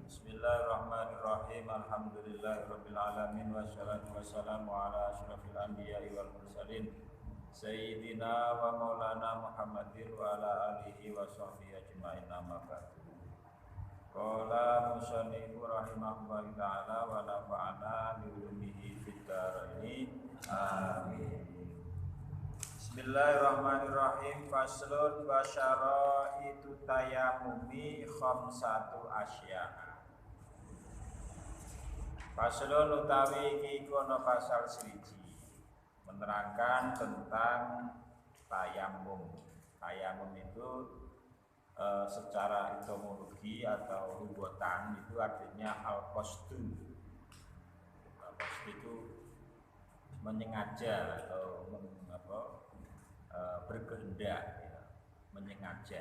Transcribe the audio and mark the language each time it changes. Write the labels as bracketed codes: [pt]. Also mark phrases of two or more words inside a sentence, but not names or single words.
[ar] بسم الله الرحمن الرحيم. الحمد لله رب العالمين والصلاة والسلام على أشرف الأنبياء والمرسلين سيدنا ومولانا محمد وعلى آله وصحبه أجمعين. أما بعد. قال المصنف رحمه الله تعالى ونفعنا بعلومه في الدارين. Amin. بسم الله الرحمن الرحيم. فصل وشرائط التيمم خمسة أشياء. [jv] Faslun utawi iki kono pasal siji [id] menerangkan tentang tayamum. Tayamum itu secara etimologi atau rubutan itu artinya al-qasdu. Al-qasdu itu menyengaja atau berkehendak, ya, menyengaja.